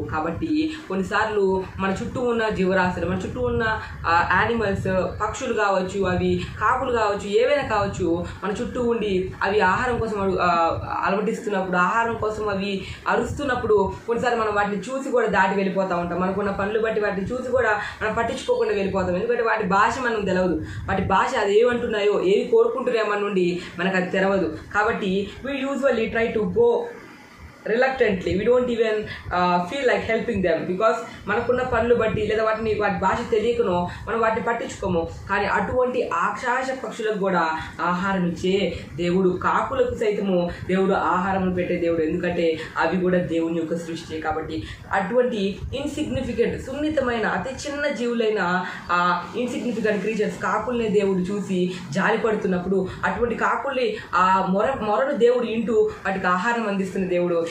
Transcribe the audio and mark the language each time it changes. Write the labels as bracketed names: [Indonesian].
[Telugu] కాబట్టి కొన్నిసార్లు మన చుట్టూ ఉన్న జీవరాశులు, మన చుట్టూ ఉన్న యానిమల్స్, పక్షులు కావచ్చు, అవి కాకులు కావచ్చు, ఏవైనా కావచ్చు, మన చుట్టూ ఉండి అవి ఆహారం కోసం అలవటిస్తున్నప్పుడు, ఆహారం కోసం అవి అరుస్తున్నప్పుడు కొన్నిసార్లు మనం వాటిని చూసి కూడా దాటి వెళ్ళిపోతూ ఉంటాం. మనకున్న పనులు బట్టి వాటిని చూసి కూడా మనం పట్టించుకోకుండా వెళ్ళిపోతాం. ఎందుకంటే వాటి భాష మనకు తెలియదు. వాటి భాష అది ఏమంటున్నాయో, ఏవి కోరుకుంటున్నాయో మన నుండి మనకు అది తెలవదు. [English] కాబట్టి we usually try to go reluctantly, we don't even feel like helping them because [Telugu] మనకున్న పనులు బట్టి లేదా వాటి భాష తెలియకనో మనం వాటిని పట్టించుకోము. కానీ అటువంటి ఆకాశ పక్షులకు కూడా ఆహారం ఇచ్చే దేవుడు, కాకులకు సైతము దేవుడు ఆహారం పెట్టే దేవుడు. ఎందుకంటే అవి కూడా దేవుని యొక్క సృష్టి. కాబట్టి అటువంటి ఇన్సిగ్నిఫికెంట్, సున్నితమైన, అతి చిన్న జీవులైన ఇన్సిగ్నిఫికెంట్ క్రీచర్స్, కాకుల్ని దేవుడు చూసి జాలి పడుతున్నప్పుడు అటువంటి కాకుల్ని ఆ మొరను దేవుడు ఇంటూ వాటికి ఆహారం అందిస్తున్న దేవుడు.